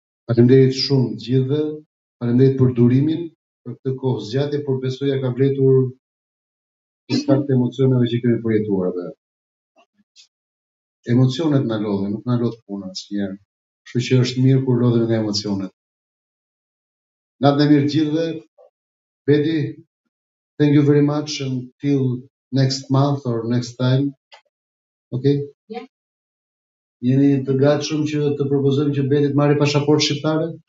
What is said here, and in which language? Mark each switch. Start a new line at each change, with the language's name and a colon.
Albanian: Faleminderit shumë të gjithëve, faleminderit për durimin, për këtë kohë zgjatje, por besoja ka vlerëtur të emocioneve që kemi përjetuar atë. Emocionet na lodhin, nuk na lodh puna asnjëherë. Kështu që është mirë kur lodhemi nga emocionet. Natën e mirë të gjithëve.
English: Beti, thank you very much until next month or next time. Okay? Yeah.
Albanian: Jeni të gatshëm që të propozojmë që Beti të marrë pasaportë shqiptare?